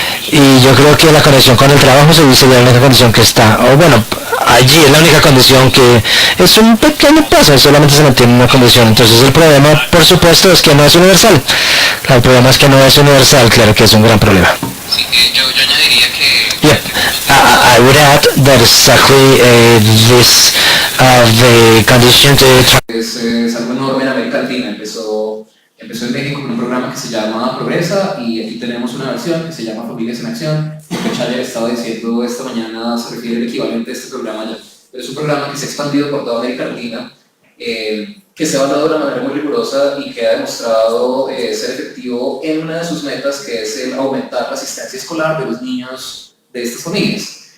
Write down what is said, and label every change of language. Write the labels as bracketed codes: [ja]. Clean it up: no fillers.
[es] Y yo creo que la conexión con el trabajo sería la única condición que está, o bueno, allí es la única condición que es un pequeño paso, solamente se mantiene una condición. Entonces el problema, por supuesto, es que no es universal. El problema es que no es universal, claro que es un gran problema. Sí, yo añadiría que... [en] Yeah, I would add that exactly this the condition to... [es] Es algo enorme en América Latina. Empezó en México con un programa que se llama Progresa, y aquí tenemos una versión que se llama Familias en Acción. Lo que Chayer estaba diciendo esta mañana se refiere al equivalente a este programa allá. Pero es un programa que se ha expandido por toda América Latina, que se ha evaluado de una manera muy rigurosa y que ha demostrado ser efectivo en una de sus metas, que es el aumentar la asistencia escolar de los niños de estas familias.